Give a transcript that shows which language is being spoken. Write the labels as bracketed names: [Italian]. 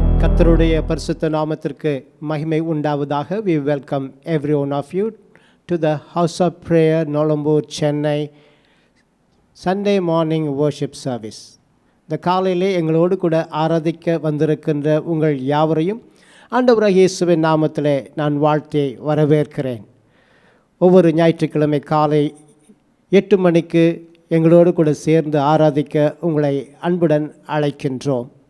[Tamil] கர்த்தருடைய பரிசுத்த நாமத்திற்கு மகிமை உண்டாவதாக. [English] We welcome every one of you to the House of Prayer, Nolambur, Chennai, Sunday morning worship service. [Tamil] இந்த காலையிலே எங்களோடு கூட ஆராதிக்க வந்திருக்கின்ற உங்கள் யாவரையும் ஆண்டவராகிய இயேசுவின் நாமத்திலே நான் வாழ்த்தி வரவேற்கிறேன். ஒவ்வொரு ஞாயிற்றுக்கிழமை காலை 8 மணிக்கு எங்களோடு கூட சேர்ந்து ஆராதிக்க உங்களை அன்புடன் அழைக்கின்றோம்.